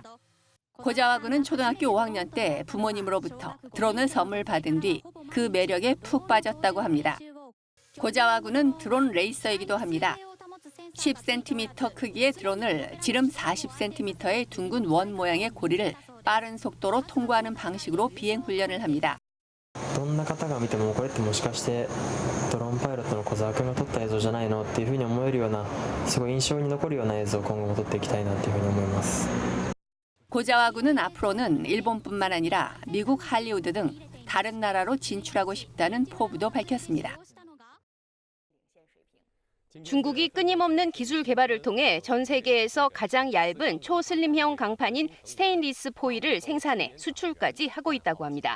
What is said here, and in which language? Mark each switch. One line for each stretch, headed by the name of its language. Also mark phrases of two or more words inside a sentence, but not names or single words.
Korean: 고자와군은 초등학교 5학년 때 부모님으로부터 드론을 선물 받은 뒤 그 매력에 푹 빠졌다고 합니다. 고자와군은 드론 레이서이기도 합니다. 10cm 크기의 드론을 지름 40cm의 둥근 원 모양의 고리를 빠른 속도로 통과하는 방식으로 비행 훈련을 합니다.
Japanese: どんな方が見てもこれってもしかしてドローンパイロットの小沢君が撮った映像じゃないのっていうふうに思えるようなすごい印象に残るような映像を今後も撮っていきたいなというふうに思います。
Korean: 고자와군은 앞으로는 일본뿐만 아니라 미국 할리우드 등 다른 나라로 진출하고 싶다는 포부도 밝혔습니다. 중국이 끊임없는 기술 개발을 통해 전 세계에서 가장 얇은 초슬림형 강판인 스테인리스 포일을 생산해 수출까지 하고 있다고 합니다.